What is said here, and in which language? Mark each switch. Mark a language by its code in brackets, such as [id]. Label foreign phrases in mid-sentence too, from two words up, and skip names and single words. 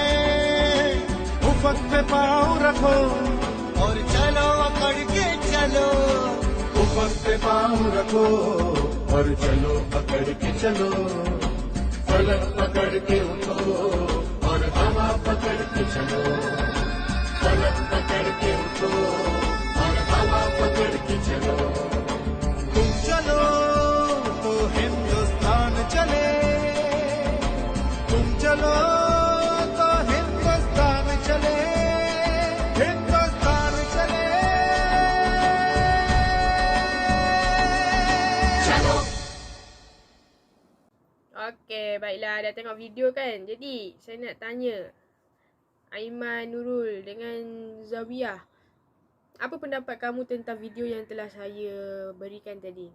[hi] उफक पे पाँव रखो और चलो अकड़ के चलो, उफक पे पाँव रखो और चलो पकड़ के चलो, फलक पकड़ के उठो और हवा पकड़ के चलो, फलक पकड़ के उठो और हवा पकड़ के चलो। तुम चलो तो हिंदुस्तान चले, तुम चलो तो हिंदुस्तान चले, हिंदुस्तान चले। [ms] Okey, baiklah, dah tengok video kan? Jadi, saya nak tanya Aiman Nurul dengan Zawiyah, apa pendapat kamu tentang video yang telah saya berikan tadi?